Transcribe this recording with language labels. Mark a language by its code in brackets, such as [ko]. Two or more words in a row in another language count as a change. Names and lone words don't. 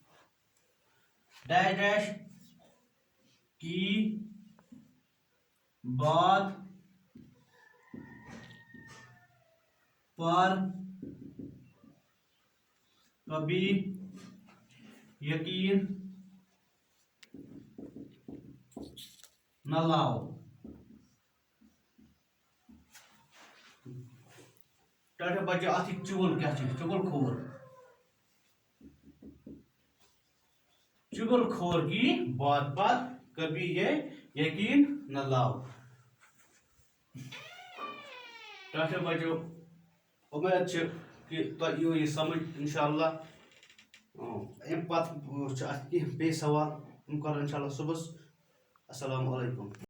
[ur] ڈیش کی بات پر کبھی یقین نہ لاؤ. ٹاٹھو بچو آتی چگل کیا چگل کھور چگل کھور کی بات پر کبھی یہ یقین نہ لاؤ. [ks] ٹاٹھو بچو امید چھ کہ تۄہہِ یِیو یہِ سمجھ انشاءاللہ. امہِ پتہٕ چھِ اتھ کینٛہہ بیٚیہِ سوال تِم کرو انشاءاللہ صبحس. [ar] السلام علیکم.